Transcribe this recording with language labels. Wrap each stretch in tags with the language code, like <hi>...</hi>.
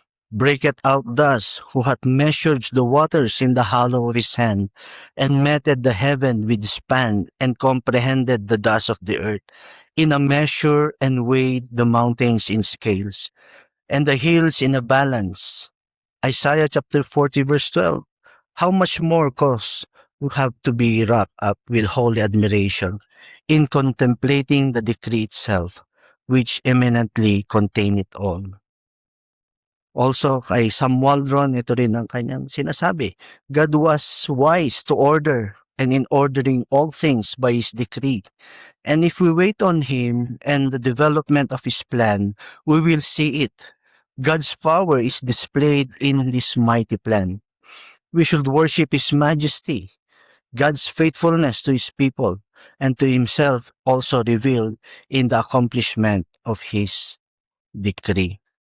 <en>breaketh out thus, who hath measured the waters in the hollow of His hand, and meted the heaven with span, and comprehended the dust of the earth in a measure, and weighed the mountains in scales, and the hills in a balance. Isaiah chapter 40 verse 12. How much more cause we have to be wrapped up with holy admiration in contemplating the decree itself, which eminently contain it all.</en> <tl>Also, kay Sam Waldron, ito rin ang kanyang sinasabi.</tl> <en>God was wise to order and in ordering all things by His decree. And if we wait on Him and the development of His plan, we will see it. God's power is displayed in this mighty plan. We should worship His majesty, God's faithfulness to His people, and to Himself also revealed in the accomplishment of His decree.</en>